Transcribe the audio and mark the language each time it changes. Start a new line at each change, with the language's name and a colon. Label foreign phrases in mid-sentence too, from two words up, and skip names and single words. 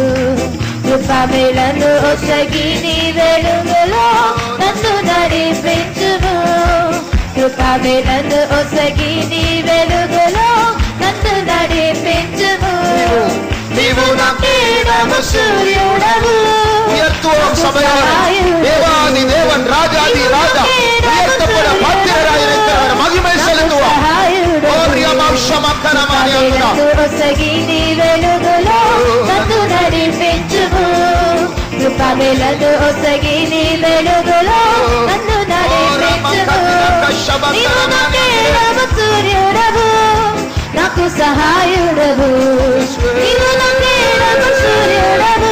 Telugu: కృపమేళను ఒసగి నీ వెలుగులో నన్ను నడిపించుము కృపమేళను ఒసగి నీ వెలుగులో నన్ను నడిపించుము నీవు నాకేడము సూర్యుడవు
Tamil: உயர்த்துவோம் சபையாரை. தேவாதி தேவன் ராஜாதி ராஜா உயர்த்தப்பட பாத்திரராயிருக்கிறவர் மகிமை செலுத்துவோம்.
Telugu: ఒసగి నీ వెలుగులో నన్ను నడిపించుము కృపమేళను ఒసగి నీ వెలుగులో నన్ను నడిపించుము నీవు నాకేడము సూర్యుడవు నాకు సహాయుడవు నీవు నాకేడము సూర్యుడవు